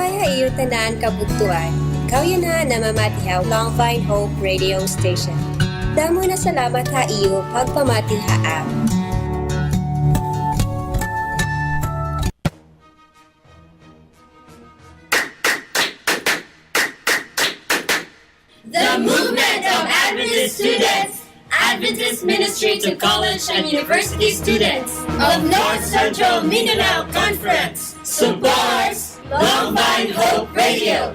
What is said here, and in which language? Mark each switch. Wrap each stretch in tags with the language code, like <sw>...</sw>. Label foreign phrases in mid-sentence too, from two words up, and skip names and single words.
<war>iyo tanan kabugtuan. Ikaw yun na namamatihaw Longvine Hope Radio Station. Damo na salamat ha iyo pagpamatihaam.</war> <en>The movement of Adventist students, Adventist Ministry to College and University students of North Central Mindanao Conference supports Longvine Hope Radio.</en>